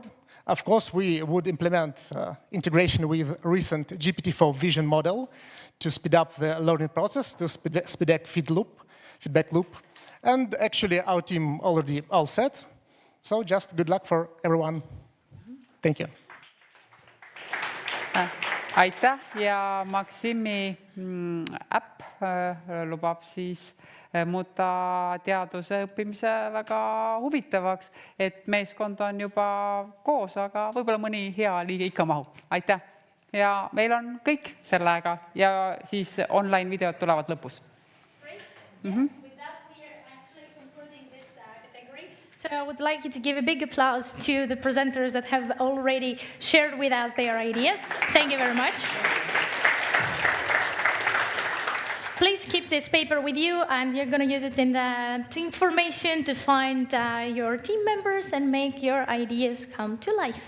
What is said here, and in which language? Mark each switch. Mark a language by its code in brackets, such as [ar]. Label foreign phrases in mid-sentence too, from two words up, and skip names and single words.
[en] Of course, we would implement integration with recent GPT-4 vision model to speed up the learning process, to speed up feedback loop. And actually, our team already all set. So just good luck for everyone. Thank you. [et] Aitäh ja Maximi äpp lubab siis muuta teaduse õppimise väga huvitavaks, et meeskond on juba koos, aga võib-olla mõni hea liige ikka mahub. Aitäh! Ja meil on kõik sellega ja siis online videod tulevad lõpus. [en] So I would like you to give a big applause to the presenters that have already shared with us their ideas. Thank you very much. Please keep this paper with you, and you're going to use it in the information to find your team members and make your ideas come to life.